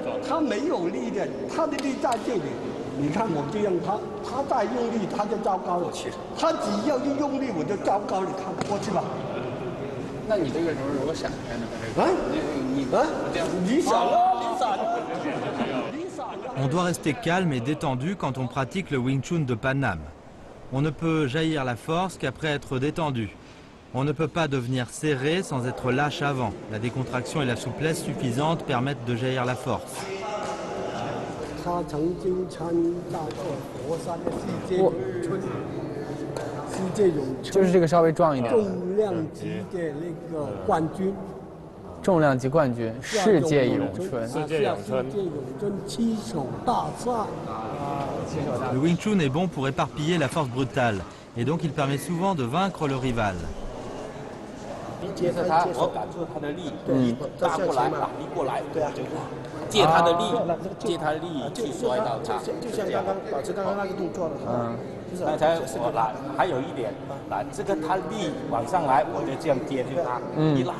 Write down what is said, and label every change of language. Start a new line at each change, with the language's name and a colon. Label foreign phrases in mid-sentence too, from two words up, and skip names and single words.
Chinese: 他没有力的，他的力在这里。你看我这样，他再用力，他就糟糕了。他只要一用力，我就糟糕了。看过去吧。那你这个时候如果闪开呢？你闪了。
French: On doit rester calme et détendu quand on pratique le Wing Chun de Paname. On ne peut jaillir la force qu'après être détendu. On ne peut pas devenir serré sans être lâche avant. La décontraction et la souplesse suffisantes permettent de jaillir la force.
Chinese: 他曾经参加过佛山的世界咏春，就是这个稍微壮一点，重量级的那个冠军。重量级冠军，世界咏春，世界咏春七手大赛。
French: Le Wing Chun est bon pour éparpiller la force brutale, et donc il permet souvent de vaincre le rival.
Chinese: 接着他，我感受他的力，你打过来，打力过来，对啊，就借他的力，借他的力去摔倒他，就像刚刚保持刚刚那个动作的。刚才我来，还有一点，来这个他力往上来，我就这样接住他，一拉。